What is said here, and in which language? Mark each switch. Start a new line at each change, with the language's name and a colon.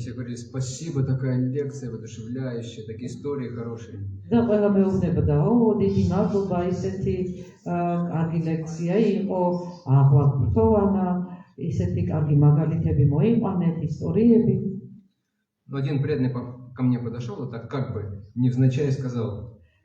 Russian: Все говорили, спасибо, такая лекция воодушевляющая, такие истории хорошие.
Georgian: და ყველა მეუბნებოდა, ო, დიდი მადლობა, ისეთი კარგი ლექცია იყო, აღვაგვრთოვანა, ისეთი კარგი მაგალითები მოიყვანეთ, ისტორიები.
Russian: Но один преданный ко мне подошел и так как бы невзначай сказал: